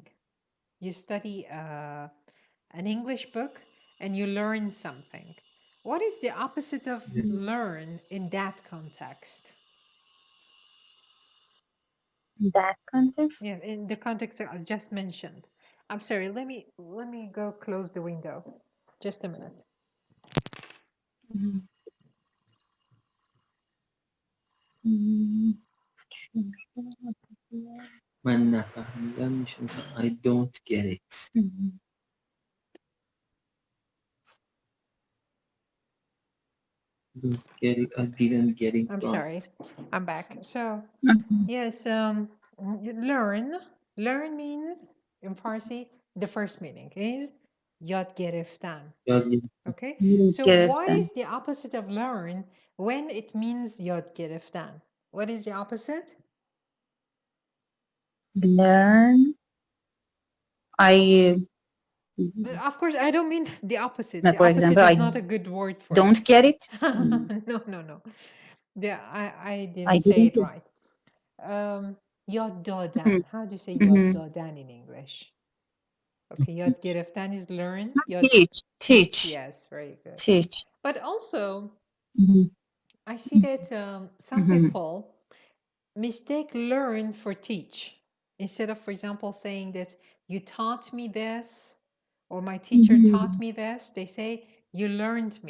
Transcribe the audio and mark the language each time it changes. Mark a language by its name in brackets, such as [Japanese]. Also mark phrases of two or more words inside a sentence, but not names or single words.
[English] You study an English book and you learn something. What is the opposite of learn in that context? In that context? Yeah, in the context I just mentioned. I'm sorry, let me go close the window. Just a minute. [Persian] من نفهمیدم میشه مثلا [English] I don't get it. Don't get it. I didn't get it. I'm right. sorry, I'm back. So yes, learn means in Farsi, the first meaning is [Persian] یاد گرفتن. [English] Okay, so what is the opposite of learn when it means [Persian] یاد گرفتن? [English] What is the opposite? Learn. Of course, I don't mean the opposite. For The opposite example, is I not a good word for don't it. get it. No. I didn't say it right. [Persian] یاد دادن. [English] How do you say [Persian] یاد دادن [English] in English? Okay, [Persian] یاد گرفتن [English] is learn. Teach. Yes, very good. Teach. But also, I see that some people mistake learn for teach. Instead of, for example, saying that you taught me this, or my teacher taught me this, they say you learned me.